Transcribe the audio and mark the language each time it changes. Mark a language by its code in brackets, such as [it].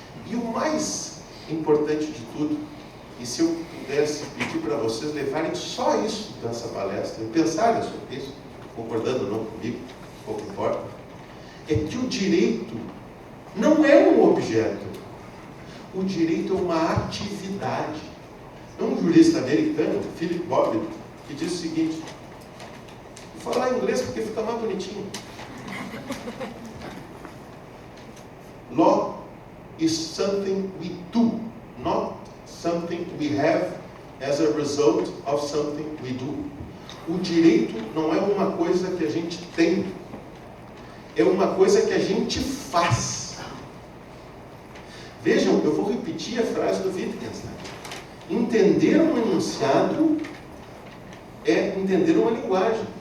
[pt] E o mais importante de tudo, e se eu pudesse pedir para vocês levarem só isso dessa palestra, e pensarem sobre isso, concordando ou não comigo, pouco importa, é que o direito não é um objeto. O direito é uma atividade. É um jurista americano, Philip Bob, que diz o seguinte: vou falar em inglês porque fica mais bonitinho. [en] Law is something we do, not something we have as a result of something we do. [pt] O direito não é uma coisa que a gente tem, é uma coisa que a gente faz. Vejam, eu vou repetir a frase do Wittgenstein. Entender um enunciado é entender uma linguagem.